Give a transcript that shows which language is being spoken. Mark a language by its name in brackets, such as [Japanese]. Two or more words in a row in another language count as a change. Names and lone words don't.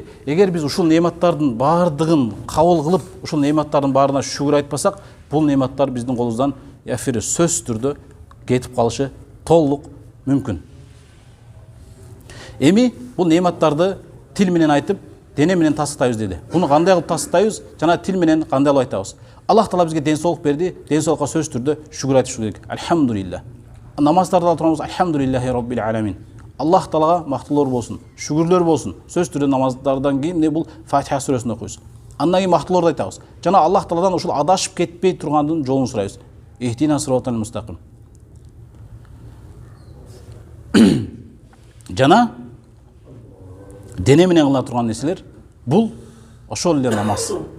[Kyrgyz] Эгер биз ушул нематтардын баардыгын кабыл кылып, ушул нематтардын баарына шүгүр айтпасак, бул нематтар биздин колубуздан яфири сөзсүз түрдө кетип калышы толук мүмкүн. Эми бул нематтарды тил менен айтып, дене менен тастыктайбыз деди. Буну кандай кылып тастыктайбыз? Жана тил менен кандай кылып айтабыз? Аллах Таала бизге ден соолук берди. Ден соолукка сөзсүз түрдө шүгүр айтыш керек. Альхамдулилlah. Намаздарды турабыз. [Arabic] الحمد لله رب العالمين. [Kyrgyz] Аллах Таалага мактуулар болсун, шүгүрлөр болсун. Сөзсүз түрдө намаздардан кийин бул Фатиха сүрөсүн окуйбуз. Андан кийин мактууларды айтабыз. Жана Аллах Тааладан ушул адашып кетпей тургандын жолун сурайбыз. [Arabic] اهدنا الصراط المستقيم. [Kyrgyz] Жана дене менен кыла турган нерселер бул ошол эле намаз.